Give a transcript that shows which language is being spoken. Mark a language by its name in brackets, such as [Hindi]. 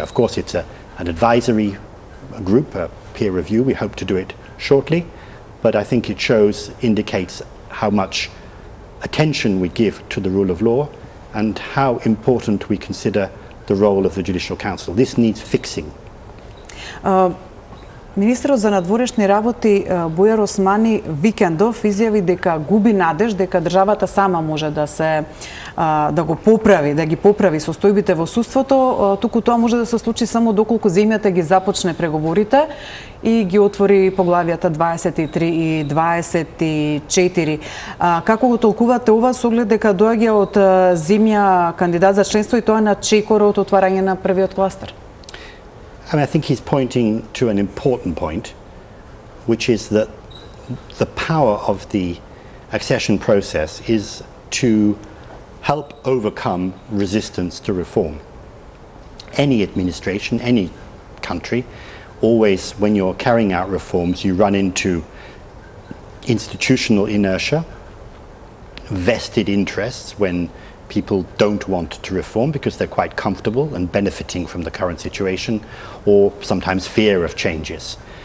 [English] Of course, it's an advisory group, a peer review. We hope to do it shortly, but I think it indicates how much attention we give to the rule of law and how important we consider the role of the Judicial Council. This needs fixing. [Macedonian] Министерот за надворешни работи Бујар Османи викендов изјави дека губи надеж дека државата сама може да го поправи, да ги поправи состојбите во судството, туку тоа може да се случи само доколку земјата ги започне преговорите и ги отвори поглавјата 23 и 24. Како го толкувате ова со оглед дека доаѓа од земја кандидат за членство и тоа на чекор од отварање на првиот кластер? [English] I think he's pointing to an important point, which is that the power of the accession process is to help overcome resistance to reform. Any administration, any country, always when you're carrying out reforms, you run into institutional inertia, vested interests when people don't want to reform because they're quite comfortable and benefiting from the current situation, or sometimes fear of changes.